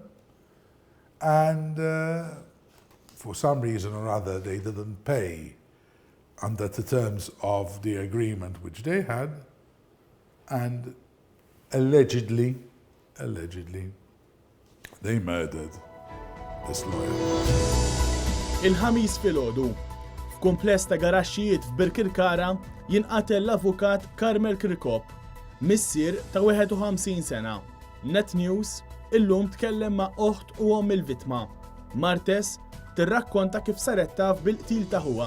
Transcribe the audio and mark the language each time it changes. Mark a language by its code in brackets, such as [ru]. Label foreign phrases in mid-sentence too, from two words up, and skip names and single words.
[en] And for some reason or other, they didn't pay under the terms of the agreement which they had. And allegedly, they murdered this lawyer. [mt] Il-ħamis filgħodu, f'kumpless ta' garaxxijiet f'Birkirkara jinqatel l-avukat Carmel Kirkop, missier ta' 51 sena. Net News illum tkellem ma' oħt u om il-vittma. Martes tirrakkonta kif saret taf bil-qtil ta' huwa.